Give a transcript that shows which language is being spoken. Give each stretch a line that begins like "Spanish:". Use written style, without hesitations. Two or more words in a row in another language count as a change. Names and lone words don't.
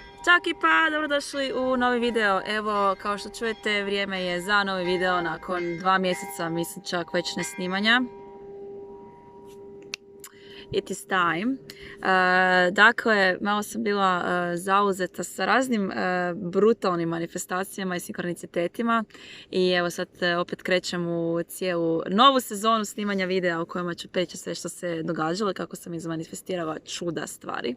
Croatian: Ćao ekipa, dobrodošli u novi video. Evo, kao što čujete, vrijeme je za novi video nakon 2 mjeseca, mislim čak već ne snimanja.
English: It is time.
Croatian: Dakle, malo sam bila zauzeta sa raznim brutalnim manifestacijama i sinkronicitetima i evo sad opet krećem u cijelu novu sezonu snimanja videa u kojima ću prići sve što se događalo i kako sam izmanifestirala čuda stvari.